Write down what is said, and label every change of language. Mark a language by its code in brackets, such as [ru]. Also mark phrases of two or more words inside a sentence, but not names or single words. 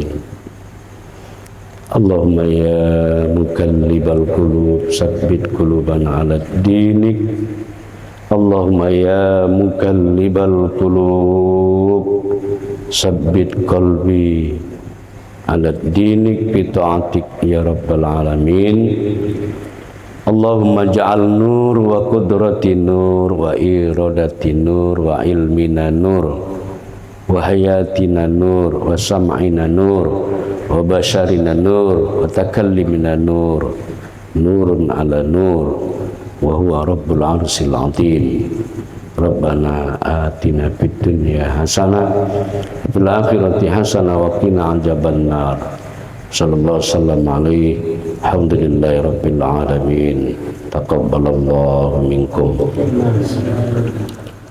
[ar] اللهم يا مقلب القلوب، ثبت قلوبنا على دينك. اللهم يا مقلب القلوب، ثبت قلبي على دينك بطاعتك يا رب العالمين. اللهم اجعل نور وقدرتي نور وإرادتي نور وعلمنا نور وحياتنا نور وسمعنا نور وبصرنا نور وتكلمنا نور، نور على نور وهو رب العرش العظيم. ربنا آتنا في الدنيا حسنة في الآخرة حسنة وقنا عذاب النار. صلى الله سلم عليه الحمد لله رب العالمين. تقبل الله منكم.